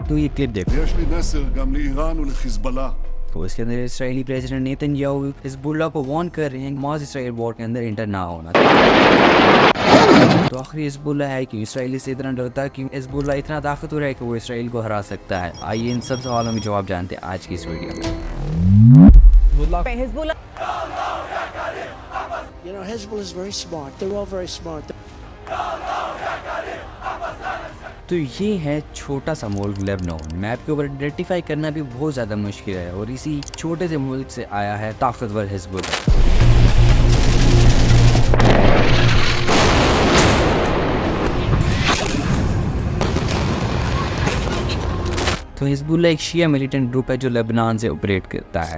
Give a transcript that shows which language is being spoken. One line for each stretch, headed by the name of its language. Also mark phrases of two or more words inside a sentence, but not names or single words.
Hindi: तो ये क्लिप देखो।
Hebrew: ויש לי מסר גם לאיראן ולחיזבאללה.
Hindi: तो इसके अंदर इसराइली प्रेसिडेंट नेतन्याहू हिजबुल्लाह को वार्न कर रहे हैं मास इसराइल वॉर के अंदर इंटर ना होना। तो आखिर हिजबुल्लाह है कि इसराइली से इतना डरता है कि हिजबुल्लाह इतना ताकतवर है कि वो इसराइल को हरा सकता है। आइए इन सब सवालों में जवाब जानते हैं आज की इस वीडियो में।
English: Hezbollah. You know, Hezbollah is very smart. They're all very smart.
Hindi: तो ये है छोटा सा मुल्क लेबनान। मैप के ऊपर आइडेंटिफाई करना भी बहुत ज़्यादा मुश्किल है और इसी छोटे से मुल्क से आया है ताकतवर हिजबुल्लाह। तो हिजबुल्लाह एक शिया
English: militant group
Hindi: है जो लेबनान से ऑपरेट करता है।